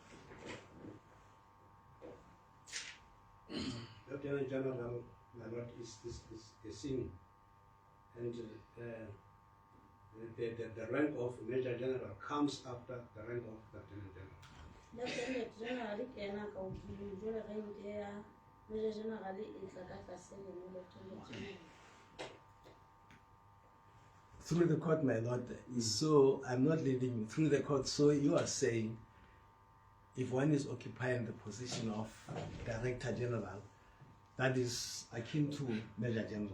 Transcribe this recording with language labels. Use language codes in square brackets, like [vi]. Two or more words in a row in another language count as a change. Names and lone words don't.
[en] Lieutenant General is senior, and the rank of Major General comes after the rank of Lieutenant General. [st] Lieutenant General kena ka utlwile jwale rank ya Major General e tla ka tlase le Lieutenant General. [en] Through the court, my lord. So I'm not leading you through the court. So you are saying, if one is occupying the position of Director General, that is akin to Major General.